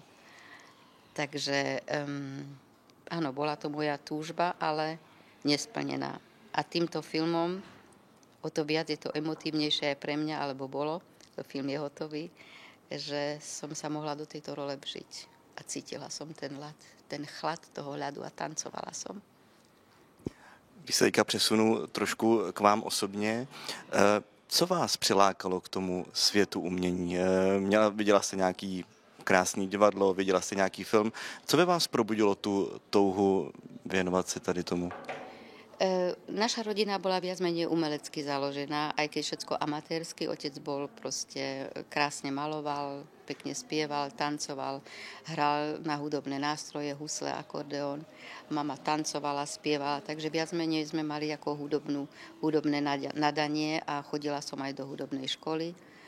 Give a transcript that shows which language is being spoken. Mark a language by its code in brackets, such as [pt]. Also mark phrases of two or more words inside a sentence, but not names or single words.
[sk] Takže áno, bola to moja túžba, ale nesplnená. A týmto filmom o to viac je to emotívnejšie aj pre mňa, alebo bolo, to film je hotový, že som sa mohla do tejto role vžiť a cítila som ten chlad toho ľadu a tancovala som. [cs] Když se teďka přesunu trošku k vám osobně, co vás přilákalo k tomu světu umění? Viděla jste nějaký krásný divadlo, viděla jste nějaký film. Co by vás probudilo tu touhu věnovat se tady tomu? [sk] Naša rodina bola viac menej umelecky založená, aj keď všetko amatérsky. Otec bol proste krásne maloval, pekne spieval, tancoval, hral na hudobné nástroje, husle, akordeón. Mama tancovala, spievala, takže viac menej sme mali ako hudobné nadanie a chodila som aj do hudobnej školy.